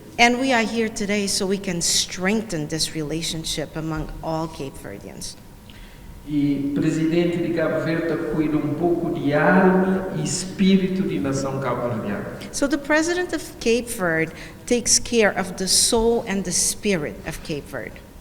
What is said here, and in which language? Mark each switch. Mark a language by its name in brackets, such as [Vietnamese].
[English] And we are here today so we can strengthen this relationship among all Cape Verdeans. [Portuguese] E o presidente de Cabo Verde cuida pouco de alma e espírito de nação cabo-verdiana. [English] So the president of Cape Verde takes care of the soul and the spirit of Cape Verde.